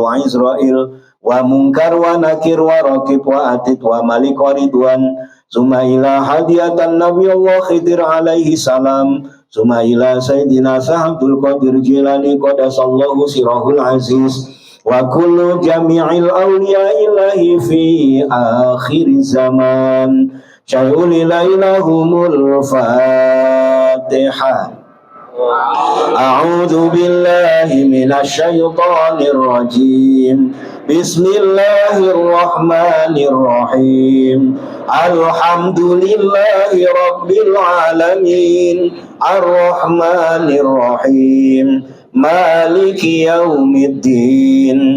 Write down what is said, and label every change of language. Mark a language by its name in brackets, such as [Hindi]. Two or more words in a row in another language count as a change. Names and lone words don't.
[Arabic] وإسرائيل ومنكر ونكير ورقيب وعتيد ومالك ورضوان ثم إلى هدية النبي الله خضر عليه السلام ثم إلى سيدنا صاحب القادر جيلاني قدس الله سره العزيز وكل جميع أولياء الله في آخر الزمان شيء لله لهم الفاتحة. أعوذ بالله من الشيطان الرجيم. بسم الله الرحمن الرحيم. الحمد لله رب العالمين. الرحمن الرحيم. مالك يوم الدين.